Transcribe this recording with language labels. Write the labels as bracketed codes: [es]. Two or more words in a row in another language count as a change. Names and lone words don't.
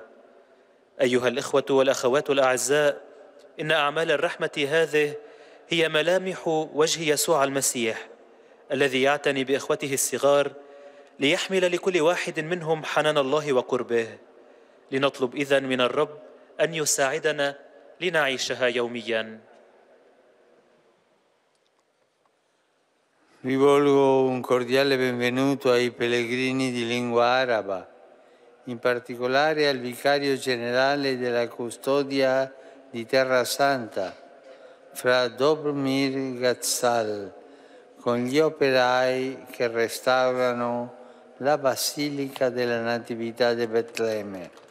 [ar] أيها الإخوة والأخوات الأعزاء، إن أعمال الرحمة هذه هي ملامح وجه يسوع المسيح الذي يعتني بإخوته الصغار ليحمل لكل واحد منهم حنان الله وقربه. لنطلب إذن من الرب أن يساعدنا لنعيشها يومياً. [it] Rivolgo un cordiale benvenuto ai pellegrini di lingua araba, in particolare al vicario generale della custodia di Terra Santa, fra Dobromir Gazzal, con gli operai che restaurano la Basilica della Natività di Betlemme.